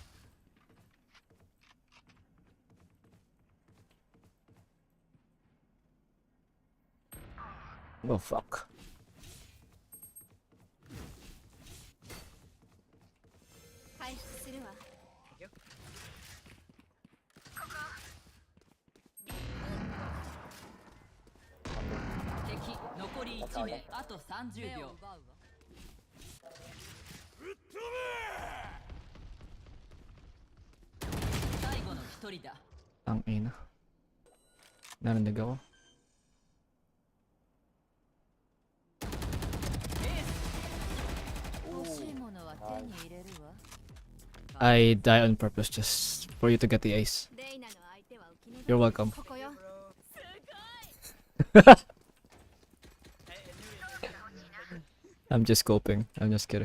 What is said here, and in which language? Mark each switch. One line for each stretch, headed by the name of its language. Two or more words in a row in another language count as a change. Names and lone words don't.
English: Oh, fuck.
Japanese: 回復するわ。敵残り1名。あと30秒。最後の一人だ。
Filipino: Ang ina. Narinig ako.
English: I die on purpose just for you to get the ace. You're welcome. I'm just scoping. I'm just kidding.